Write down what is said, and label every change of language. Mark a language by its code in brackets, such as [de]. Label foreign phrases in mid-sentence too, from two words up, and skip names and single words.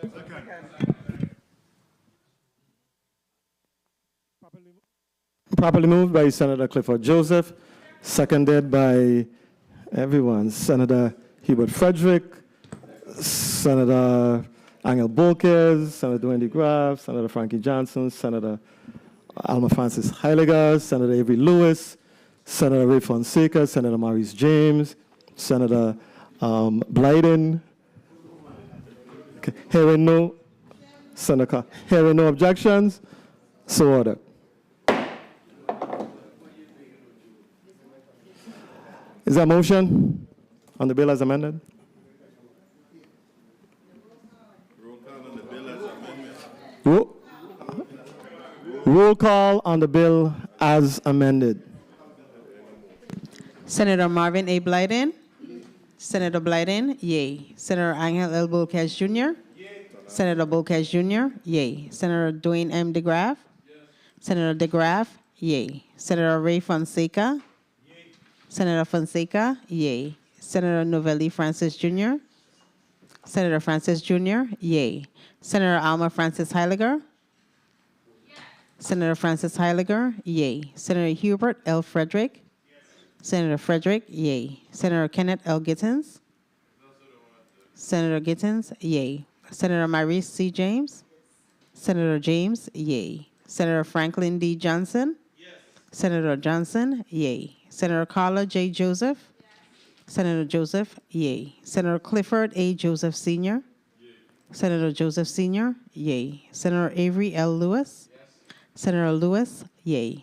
[en] Properly moved by Senator Clifford Joseph, seconded by everyone. Senator Hubert Frederick, Senator Angel Bolkes, Senator Dwayne DeGraff, Senator Frankie Johnson, Senator Alma Francis Heiliger, Senator Avery Lewis, Senator Ray Fonseca, Senator Maurice James, Senator Blyden. Hearing no objections, so ordered. Is there a motion on the bill as amended? Roll call on the bill as amended. Senator Marvin A. Blyden. Senator Blyden, yay. Senator Angel L. Bolkes Jr. Senator Bolkes Jr., yay. Senator Dwayne M. DeGraff. Senator DeGraff, yay. Senator Ray Fonseca. Senator Fonseca, yay. Senator Novelli Francis Jr. Senator Francis Jr., yay. Senator Alma Francis Heiliger. Senator Francis Heiliger, yay. Senator Hubert L. Frederick. Senator Frederick, yay. Senator Kenneth L. Gittens. Senator Gittens, yay. Senator Maurice C. James. Senator James, yay. Senator Franklin D. Johnson. Senator Johnson, yay. Senator Carla J. Joseph. Senator Joseph, yay. Senator Clifford A. Joseph Sr. Senator Joseph Sr., yay. Senator Avery L. Lewis. Senator Lewis, yay.